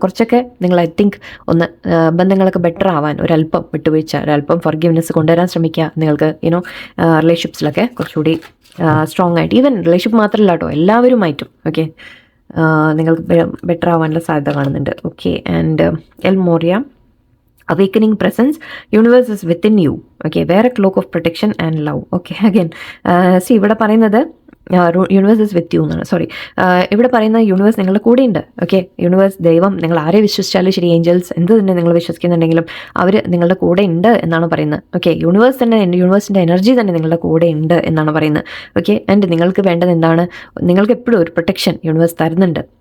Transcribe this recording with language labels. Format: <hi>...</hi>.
<ml>കുറച്ചൊക്കെ നിങ്ങൾ I think ഒന്ന് ബന്ധങ്ങളൊക്കെ ബെറ്റർ ആവാൻ ഒരല്പം വിട്ടുവീഴ്ച, ഒരല്പം ഫോർഗീവ്നെസ് കൊണ്ടുവരാൻ ശ്രമിക്കുക. നിങ്ങൾക്ക് റിലേഷൻഷിപ്സിലൊക്കെ കുറച്ചുകൂടി സ്ട്രോങ് ആയിട്ട്, ഈവൻ റിലേഷൻഷിപ്പ് മാത്രമല്ല കേട്ടോ, എല്ലാവരുമായിട്ടും ഓക്കെ നിങ്ങൾക്ക് ബെറ്റർ ആവാനുള്ള സാധ്യത കാണുന്നുണ്ട്. Okay, and L Moriah,</ml> <en>awakening presence, universe is within you. Okay, wear a cloak of protection and love. Okay, again, see</en> <ml>ഇവിടെ പറയുന്നത് യൂണിവേഴ്സ് ഇസ് വിത്ത് യു എന്നാണ്. സോറി, ഇവിടെ പറയുന്ന യൂണിവേഴ്സ് നിങ്ങളുടെ കൂടെയുണ്ട്. ഓക്കെ, യൂണിവേഴ്സ്, ദൈവം, നിങ്ങൾ ആരെ വിശ്വസിച്ചാലും ശരി, ഏഞ്ചൽസ്, എന്ത് തന്നെ നിങ്ങൾ വിശ്വസിക്കുന്നുണ്ടെങ്കിലും അവർ നിങ്ങളുടെ കൂടെ ഉണ്ട് എന്നാണ് പറയുന്നത്. ഓക്കെ, യൂണിവേഴ്സ് തന്നെ, യൂണിവേഴ്സിൻ്റെ എനർജി തന്നെ നിങ്ങളുടെ കൂടെ ഉണ്ട് എന്നാണ് പറയുന്നത്. ഓക്കെ, ആൻഡ് നിങ്ങൾക്ക് വേണ്ടത് എന്താണ്? നിങ്ങൾക്ക് എപ്പോഴും ഒരു പ്രൊട്ടക്ഷൻ യൂണിവേഴ്സ് തരുന്നുണ്ട്.</ml>